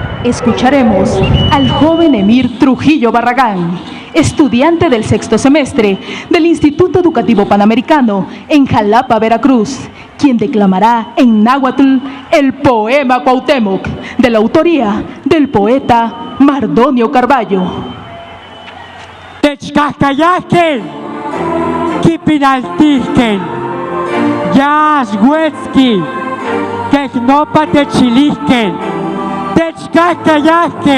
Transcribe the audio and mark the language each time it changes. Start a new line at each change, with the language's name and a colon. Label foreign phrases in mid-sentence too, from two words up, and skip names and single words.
Spanish: escucharemos al joven Emir Trujillo Barragán, estudiante del sexto semestre del Instituto Educativo Panamericano en Jalapa, Veracruz, quien declamará en náhuatl el poema Cuauhtémoc, de la autoría del poeta Mardonio Carballo.
Nahuatl languages: Techkahkayahken, kipinaltihken, yashuetzki, keknopa techilihken, techkahkayahken,